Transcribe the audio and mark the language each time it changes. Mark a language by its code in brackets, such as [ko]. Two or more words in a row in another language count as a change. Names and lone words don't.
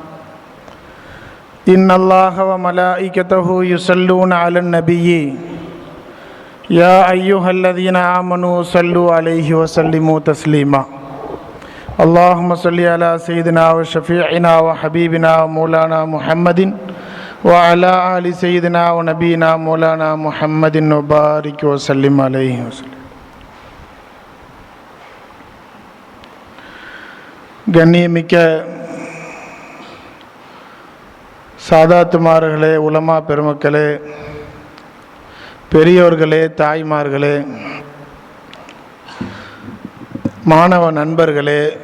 [ar] إن الله وملائكته يصلون على النبي يا أيها الذين آمنوا صلوا عليه وسلموا تسليما اللهم صل على سيدنا وشفيعنا وحبيبنا ومولانا محمد وعلى آل سيدنا ونبينا مولانا محمد وبارك وسلم عليه وسلم. [ta] கண்ணியமிக்க சாதாத்துமார்களே, உலமா பெருமக்களே, பெரியோர்களே, தாய்மார்களே, மாணவ நண்பர்களே,